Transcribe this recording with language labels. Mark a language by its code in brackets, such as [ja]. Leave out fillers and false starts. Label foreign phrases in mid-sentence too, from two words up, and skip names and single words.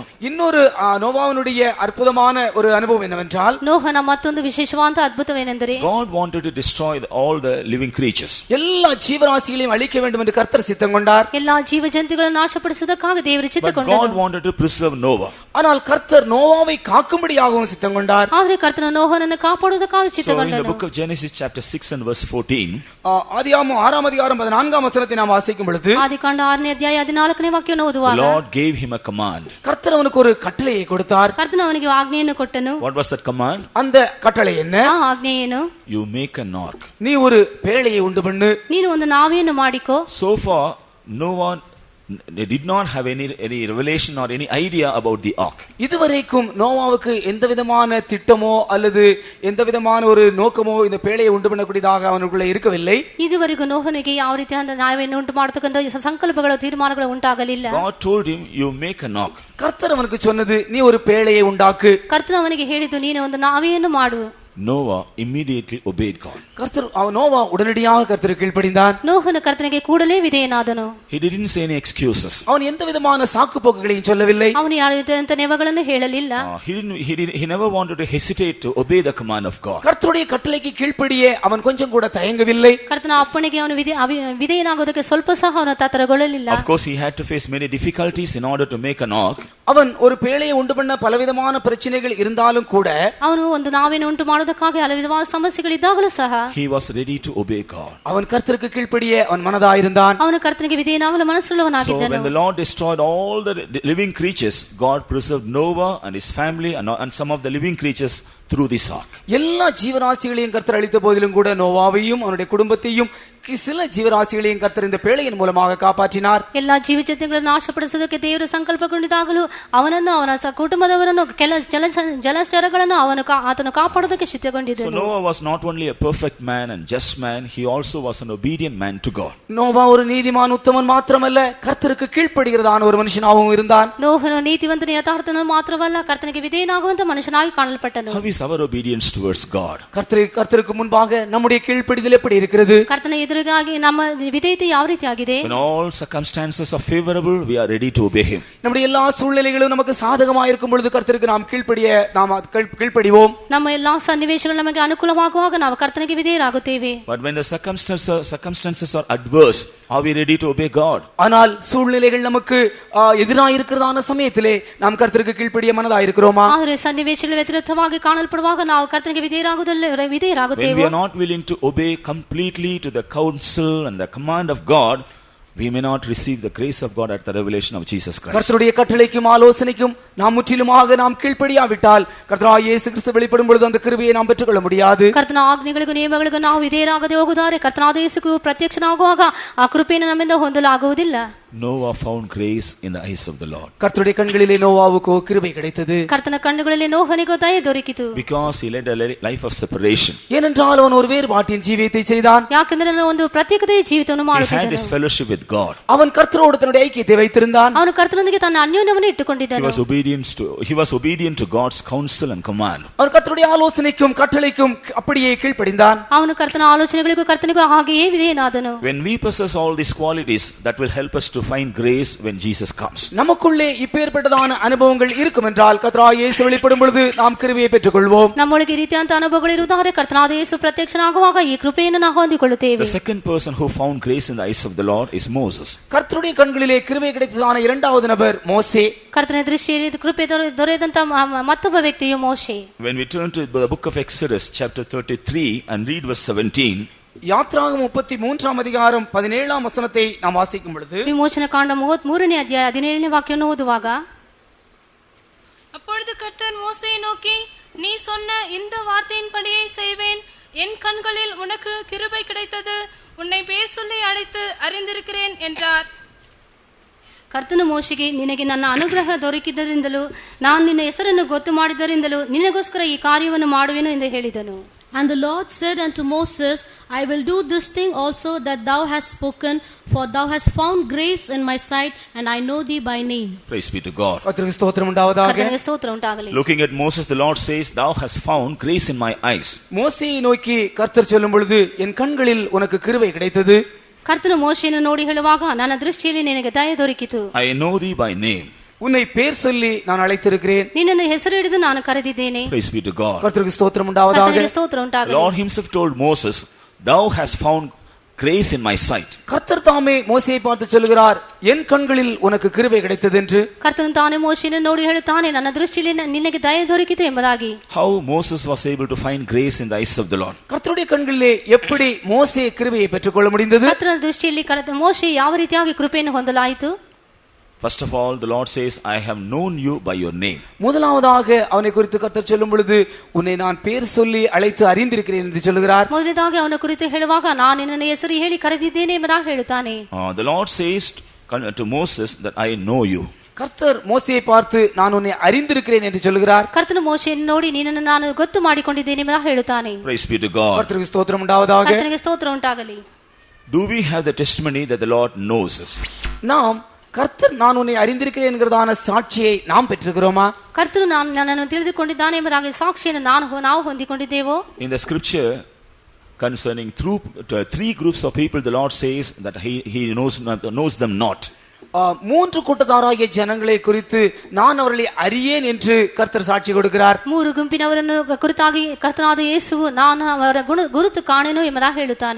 [ta] இன்னொரு நோவாவினுடைய அற்புதமான ஒரு அனுபவம் என்னவென்றால், [kn] ನೋಹನ ಮತ್ತೊಂದು ವಿಶೇಷವಾದ ಅದ್ಭುತವೇನೆಂದರೆ, [en] God wanted to destroy all the living creatures. [ta] எல்லா ஜீவராசிகளையும் அழிக்க வேண்டும் என்று கர்த்தர் சித்தம் கொண்டார். [kn] ಎಲ್ಲಾ ಜೀವ ಜಂತುಗಳನ್ನು ನಾಶಪಡಿಸುವುದಕ್ಕಾಗಿ ದೇವರು [en] But [kn] ಚಿತ್ತಕೊಂಡನು. [en] God wanted to preserve Noah. [ta] ஆனால் கர்த்தர் நோவாவை காக்கும்படியாகவும் சித்தம் கொண்டார். [kn] ಆದರೆ ಕರ್ತನ ನೋಹನನ್ನು ಕಾಪಾಡುವುದಕ್ಕಾಗಿ [en] So in the [kn] ಚಿತ್ತಕೊಂಡನು. [en] book of Genesis chapter 6 and verse 14, [ta] ஆதியாகமம் 6 அதிகாரம் 14 வசனத்தை நாம் வாசிக்கும் பொழுது, [kn] ಆದಿಕಾಂಡ 6ನೇ ಅಧ್ಯಾಯ 14ನೇ ವಾಕ್ಯವನ್ನು [en] the [kn] ಓದುವಾಗ, [en] Lord gave him a command. [ta] கர்த்தர் அவனுக்கு ஒரு கட்டளையை கொடுத்தார். [kn] ಕರ್ತನ ಅವನಿಗೆ ಆಜ್ಞೆಯನ್ನು ಕೊಟ್ಟನು. [en] What was that command? [ta] அந்த கட்டளை என்ன? [kn] ಆ ಆಜ್ಞೆ ಏನು? [en] You make an ark. [ta] நீ ஒரு பேழையை உண்டு பண்ணு. [kn] ನೀನು ಒಂದು ನಾವೆಯನ್ನು ಮಾಡಿಕೋ. [en] So far, no one did not have any revelation or any idea about the ark. [ta] இதுவரைக்கும் நோவாவுக்கு எந்த விதமான திட்டமோ அல்லது எந்த விதமான ஒரு நோக்கமோ இந்த பேழையை உண்டு பண்ணக்கூடியதாக அவனுக்குள்ள இருக்கவில்லை. [kn] ಇದುವರೆಗೂ ನೋಹನಿಗೆ ಯಾವ ರೀತಿಯಾದ ನಾವೆಯನ್ನು ಉಂಟು ಮಾಡತಕ್ಕಂತ ಸಂಕಲ್ಪಗಳು ತೀರ್ಮಾನಗಳು ಉಂಟಾಗಲಿಲ್ಲ. [en] God told him, you make an ark. [ta] கர்த்தர் அவனுக்கு சொன்னது, நீ ஒரு பேழையை உண்டாக்கு. [kn] ಕರ್ತನ ಅವನಿಗೆ ಹೇಳಿದ್ದು, ನೀನು ಒಂದು ನಾವೆಯನ್ನು ಮಾಡು. [en] Noah immediately obeyed God. [ta] நோவா உடனடியாக கர்த்தருக்கு கீழ்ப்படிந்தான். [kn] ನೋಹನು ಕರ್ತನಿಗೆ ಕೂಡಲೇ ವಿಧೇಯನಾದನು. [en] He didn't say any excuses. [ta] அவன் எந்த விதமான சாக்கு போக்குகளையும் சொல்லவில்லை. [kn] ಅವನು ಯಾವ ರೀತಿಯಾದಂತ ನೆವಗಳನ್ನು ಹೇಳಲಿಲ್ಲ. [en] He never wanted to hesitate to obey the command of God. [ta] கர்த்தருடைய கட்டளைக்கு கீழ்ப்படியே அவன் கொஞ்சம் கூட தயங்கவில்லை. [kn] ಕರ್ತನ ಅಪ್ಪಣೆಗೆ ಅವನು ವಿಧೇಯನಾಗುವುದಕ್ಕೆ ಸ್ವಲ್ಪ ಸಹ ಅವನು ತತ್ತರಗೊಳ್ಳಲಿಲ್ಲ. [en] Of course he had to face many difficulties in order to make an ark. [ta] அவன் ஒரு பேழையை உண்டு பண்ண பலவிதமான பிரச்சனைகள் இருந்தாலும் கூட [kn] ಅವನು ಒಂದು ನಾವೇನು ಉಂಟು ಮಾಡುವುದಕ್ಕಾಗಿ ಹಲವು ವಿಧವಾದ ಸಮಸ್ಯೆಗಳಿದ್ದಾಗಲೂ ಸಹ [en] he was ready to obey God. [ta] அவன் கர்த்தருக்கு கீழ்ப்படியே அவன் மனதாயிருந்தான். [kn] ಅವನು ಕರ್ತನಿಗೆ ವಿಧೇಯನಾಗಲು [en] So [kn] ಮನಸ್ಸುಳ್ಳವನಾಗಿದ್ದನು. [en] when the Lord destroyed all the living creatures, God preserved Noah and his family and some of the living creatures through this ark. [ta] எல்லா ஜீவராசிகளையும் கர்த்தர் அழித்த போதிலும் கூட நோவாவையும் அவனுடைய குடும்பத்தையும் சில ஜீவராசிகளையும் கர்த்தர் இந்த பேழையின் மூலமாக காப்பாற்றினார். [kn] ಎಲ್ಲಾ ಜೀವಜಂತುಗಳನ್ನು ನಾಶಪಡಿಸುವುದಕ್ಕೆ ದೇವರು ಸಂಕಲ್ಪಗೊಂಡಿದ್ದಾಗಲೂ ಅವನನ್ನು ಅವನ ಕುಟುಂಬದವರನ್ನು ಜಲಚರಗಳನ್ನು ಆತನು ಕಾಪಾಡುವುದಕ್ಕೆ [en] So [kn] ಸಿದ್ಧಗೊಂಡಿದ್ದನು. [en] Noah was not only a perfect man and just man, he also was an obedient man to God. [ta] நோவா ஒரு நீதிமான் உத்தமன் மாத்திரமல்ல, கர்த்தருக்கு கீழ்ப்படுகிறதான ஒரு மனுஷனாகவும் இருந்தான். [kn] ನೋಹನು ನೀತಿವಂತನು ಯಥಾರ್ಥನು ಮಾತ್ರವಲ್ಲ, ಕರ್ತನಿಗೆ ವಿಧೇಯನಾಗುವಂತ ಮನುಷ್ಯನಾಗಿ ಕಾಣಲ್ಪಟ್ಟನು. [en] How is is our obedience towards God? [ta] கர்த்தருக்கு முன்பாக நம்முடைய கீழ்ப்படிதல் எப்படி இருக்கிறது? [kn] ಕರ್ತನ ಎದುರಿಗಾಗಿ ನಮ್ಮ ವಿಧೇಯತೆ ಯಾವ ರೀತಿಯಾಗಿದೆ? [en] When all circumstances are favorable, we are ready to obey him. [ta] நம்முடைய எல்லா சூழ்நிலைகளும் நமக்கு சாதகமாக இருக்கும் பொழுது கர்த்தருக்கு நாம் கீழ்ப்படிவோம். [kn] ನಮ್ಮ ಎಲ್ಲಾ ಸನ್ನಿವೇಶಗಳು ನಮಗೆ ಅನುಕೂಲವಾಗುವಾಗ ನಾವು ಕರ್ತನಿಗೆ ವಿಧೇಯರಾಗುತ್ತೇವೆ. [en] But when the circumstances are adverse, are we ready to obey God? [ta] ஆனால் சூழ்நிலைகள் நமக்கு எதிராக இருக்கிறதான சமயத்திலே நாம் கர்த்தருக்கு கீழ்ப்படிய மனதாக இருக்கிறோமா? [kn] ಆದರೆ ಸನ್ನಿವೇಶಗಳು ವ್ಯತಿರಿಕ್ತವಾಗಿ ಕಾಣಲ್ಪಡುವಾಗ ನಾವು ಕರ್ತನಿಗೆ ವಿಧೇಯರಾಗುವುದಿಲ್ಲ. [en] When we are not willing to obey completely to the counsel and the command of God, we may not receive the grace of God at the revelation of Jesus Christ. [ta] கர்த்தருடைய கட்டளைக்கும் ஆலோசனைக்கும் நாம் முற்றிலுமாக நாம் கீழ்ப்படியாவிட்டால் கர்த்தராகிய இயேசு கிறிஸ்து வெளிப்படும் பொழுது அந்த கிருபையை நாம் பெற்றுக்கொள்ள முடியாது. [kn] ಕರ್ತನ ಆಜ್ಞೆಗಳಿಗೂ ನಿಯಮಗಳಿಗೂ ನಾವು ವಿಧೇಯರಾಗದೆ ಹೋಗುತ್ತಾರೆ ಕರ್ತನಾದ ಯೇಸು ಪ್ರತ್ಯಕ್ಷನಾಗುವಾಗ ಆ ಕೃಪೆಯನ್ನು ನಮ್ಮಿಂದ ಹೊಂದಲಾಗುವುದಿಲ್ಲ. [en] Noah found grace in the eyes of the Lord. [ta] கர்த்தருடைய கண்களிலே நோவாவுக்கு கிருபை கிடைத்தது. [kn] ಕರ್ತನ ಕಣ್ಣುಗಳಲ್ಲಿ ನೋಹನಿಗೂ ದಯೆ ದೊರಕಿತು. [en] Because he led a life of separation. [ta] ஏனென்றால் அவன் ஒரு வேறுபாட்டின் ஜீவியத்தை செய்தான். [kn] ಯಾಕಂದ್ರೆ ಅವನು ಒಂದು ಪ್ರತ್ಯೇಕತೆಯ ಜೀವಿತವನ್ನು [en] He had [kn] ಮಾಡುತ್ತಿದ್ದನು. [en] his fellowship with God. [ta] அவன் கர்த்தரோடு தன்னுடைய ஐக்கியத்தை வைத்திருந்தான். [kn] ಅವನು ಕರ್ತನೊಂದಿಗೆ ತನ್ನ ಅನ್ಯೋನ್ಯವನ್ನು ಇಟ್ಟುಕೊಂಡಿದ್ದನು. [en] He was obedient to God's counsel and command. [ta] அவன் கர்த்தருடைய ஆலோசனைக்கும் கட்டளைக்கும் அப்படியே கீழ்ப்படிந்தான். [kn] ಅವನು ಕರ್ತನ ಆಲೋಚನೆಗಳಿಗೂ ಕರ್ತನಿಗೂ ಹಾಗೆಯೇ ವಿಧೇಯನಾದನು. [en] When we possess all these qualities, that will help us to find grace when Jesus comes. [ta] நமக்குள்ளே இப்பேற்பட்டதான அனுபவங்கள் இருக்கும் என்றால் கர்த்தராகிய இயேசு வெளிப்படும் பொழுது நாம் கிருபையை பெற்றுக்கொள்வோம். [kn] ನಮ್ಮೊಳಗೆ ಈ ರೀತಿಯಂತ ಅನುಭವಗಳು ಇರುವುದಾದರೆ ಕರ್ತನಾದ ಯೇಸು ಪ್ರತ್ಯಕ್ಷನಾಗುವಾಗ ಈ ಕೃಪೆಯನ್ನು ನಾವು ಹೊಂದಿಕೊಳ್ಳುತ್ತೇವೆ. [en] The second person who found grace in the eyes of the Lord is Moses. [ta] கர்த்தருடைய கண்களிலே கிருபை கிடைத்ததான இரண்டாவது நபர் மோசே. [kn] ಕರ್ತನ ದೃಷ್ಟಿಯಲ್ಲಿ ಕೃಪೆ ದೊರೆಯದಂತ ಮತ್ತೊಬ್ಬ ವ್ಯಕ್ತಿಯು ಮೋಶೆ. [en] When we turn to the book of Exodus chapter 33 and read verse 17, [ta] யாத்ராகமம் 33ஆம் அதிகாரம் 17ஆம் வசனத்தை நாம் வாசிக்கும் பொழுது [kn] ವಿಮೋಚನ ಕಾಂಡ 33ನೇ ಅಧ್ಯಾಯ 17ನೇ ವಾಕ್ಯವನ್ನು ಓದುವಾಗ, [ta] அப்பொழுது கர்த்தர் மோசேயை நோக்கி, நீ சொன்ன இந்த வார்த்தையின்படியே செய்வேன். என் கண்களில் உனக்கு கிருபை கிடைத்தது. உன்னை பேர் சொல்லி அழைத்து அறிந்திருக்கிறேன் என்றார். [kn] ಕರ್ತನು ಮೋಶೆಗೆ, ನಿನಗೆ ನನ್ನ ಅನುಗ್ರಹ ದೊರಕಿದ್ದರಿಂದಲೂ ನಾನು ನಿನ್ನ ಹೆಸರನ್ನು ಗೊತ್ತು ಮಾಡಿದ್ದರಿಂದಲೂ ನಿನಗೋಸ್ಕರ ಈ ಕಾರ್ಯವನ್ನು ಮಾಡುವೆನು ಎಂದು ಹೇಳಿದನು. [en] And the Lord said unto Moses, I will do this thing also that thou hast spoken, for thou hast found grace in my sight, and I know thee by name. praise be to God. [ta] கர்த்தருக்கு ஸ்தோத்திரம் உண்டாவதாக. [kn] ಕರ್ತನಿಗೆ ಸ್ತೋತ್ರ ಉಂಟಾಗಲಿ. [en] Looking at Moses, the Lord says, thou hast found grace in my eyes. [ta] மோசேயை நோக்கி கர்த்தர் சொல்லும் பொழுது என் கண்களில் உனக்கு கிருபை கிடைத்தது. [kn] ಕರ್ತನು ಮೋಶೆಯನ್ನು ನೋಡಿ ಹೇಳುವಾಗ, ನನ್ನ ದೃಷ್ಟಿಯಲ್ಲಿ ನಿನಗೆ ದಯೆ ದೊರಕಿತು. [en] I know thee by name. [ta] உன்னை பேர் சொல்லி நான் அழைத்திருக்கிறேன். [kn] ನಿನ್ನನ್ನು ಹೆಸರು ಹಿಡಿದು ನಾನು ಕರೆದಿದ್ದೇನೆ. [en] Praise be to God. [ta] கர்த்தருக்கு ஸ்தோத்திரம் உண்டாவதாக. [kn] ಕರ್ತನಿಗೆ ಸ್ತೋತ್ರ ಉಂಟಾಗಲಿ. [en] Lord himself told Moses, thou hast found grace in my sight. [ta] கர்த்தர் தாமே மோசேயை பார்த்து சொல்கிறார், என் கண்களில் உனக்கு கிருபை கிடைத்தது என்று. [kn] ಕರ್ತನು ತಾನೇ ಮೋಶೆಯನ್ನು ನೋಡಿ ಹೇಳುತ್ತಾನೆ, ನನ್ನ ದೃಷ್ಟಿಯಲ್ಲಿ ನಿನಗೆ ದಯೆ ದೊರಕಿತು ಎಂಬುದಾಗಿ. [en] How Moses was able to find grace in the eyes of the Lord. [ta] கர்த்தருடைய கண்களிலே எப்படி மோசே கிருபையை பெற்றுக்கொள்ள முடிந்தது? [kn] ಕರ್ತನ ದೃಷ್ಟಿಯಲ್ಲಿ ಮೋಶೆ ಯಾವ ರೀತಿಯಾಗಿ ಕೃಪೆಯನ್ನು ಹೊಂದಲಾಯಿತು? [en] First of all, the Lord says, I have known you by your name. [ta] முதலாவதாக அவனை குறித்து கர்த்தர் சொல்லும் பொழுது, உன்னை நான் பேர் சொல்லி அழைத்து அறிந்திருக்கிறேன் என்று சொல்கிறார். [kn] ಮೊದಲನೇದಾಗಿ ಅವನ ಕುರಿತು ಹೇಳುವಾಗ, ನಾನು ನಿನ್ನನ್ನು ಹೆಸರು ಹೇಳಿ ಕರೆದಿದ್ದೇನೆ ಎಂಬುದಾಗಿ ಹೇಳುತ್ತಾನೆ. [en] The Lord says to Moses that I know you. [ta] கர்த்தர் மோசேயை பார்த்து நான் உன்னை அறிந்திருக்கிறேன் என்று சொல்கிறார். [kn] ಕರ್ತನು ಮೋಶೆಯನ್ನು ನೋಡಿ ನಿನ್ನನ್ನು ನಾನು ಗೊತ್ತು ಮಾಡಿಕೊಂಡಿದ್ದೇನೆ ಎಂಬುದಾಗಿ ಹೇಳುತ್ತಾನೆ. [en] Praise be to God. [ta] கர்த்தருக்கு ஸ்தோத்திரம் உண்டாவதாக. [kn] ಕರ್ತನಿಗೆ ಸ್ತೋತ್ರ ಉಂಟಾಗಲಿ. [en] Do we have the testimony that the Lord knows us? [ta] நாம் கர்த்தர் நான் உன்னை அறிந்திருக்கிறேன் என்கிறதான சாட்சியை நாம் பெற்றிருக்கிறோமா? [kn] ಕರ್ತನು ನನ್ನನ್ನು ತಿಳಿದುಕೊಂಡಿದ್ದಾನೆ ಎಂಬುದಾಗಿ ಸಾಕ್ಷಿಯನ್ನು ನಾವು ಹೊಂದಿಕೊಂಡಿದ್ದೇವೋ? [en] In the scripture concerning three groups of people, the Lord says that he knows them not. [ta] மூன்று கூட்டத்தாராகிய ஜனங்களை குறித்து நான் அவர்களை அறியேன் என்று கர்த்தர் சாட்சி கொடுக்கிறார். [kn] ಮೂರು ಗುಂಪಿನವರನ್ನು ಕುರಿತಾಗಿ ಕರ್ತನಾದ ಯೇಸುವು ನಾನು ಅವರ ಗುರುತು ಕಾಣೆನು ಎಂಬುದಾಗಿ ಹೇಳುತ್ತಾನೆ.